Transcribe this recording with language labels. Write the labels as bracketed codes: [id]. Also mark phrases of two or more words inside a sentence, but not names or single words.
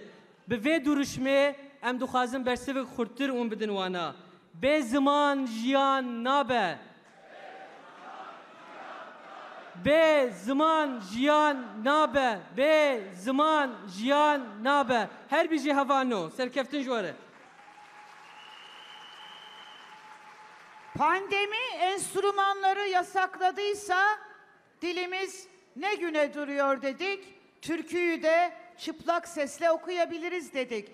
[ku] Bi vê duruşmê em dixwazin bersivek xurttir û bidin wana. Bê ziman jiyan nabe. Bê ziman jiyan nabe. Bê ziman jiyan nabe. Her bir jî hevano. Serkeftin ji were. [tr] Pandemi enstrümanları yasakladıysa dilimiz ne güne duruyor dedik. Türküyü de çıplak sesle okuyabiliriz dedik.